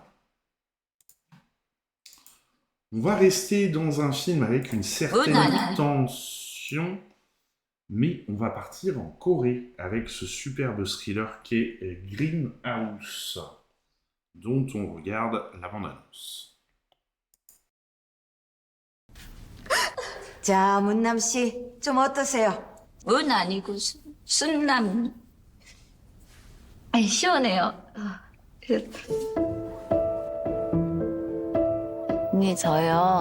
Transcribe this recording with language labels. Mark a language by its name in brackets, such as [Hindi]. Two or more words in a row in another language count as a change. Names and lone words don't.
[French] On va rester dans un film avec une certaine tension, mais on va partir en Corée avec ce superbe thriller qu'est Greenhouse, dont on regarde la bande-annonce. [Korean] 자, 문남 씨, 좀 어떠세요? 문 아니고 순남. 아니, 시원해요. 언니, 저요.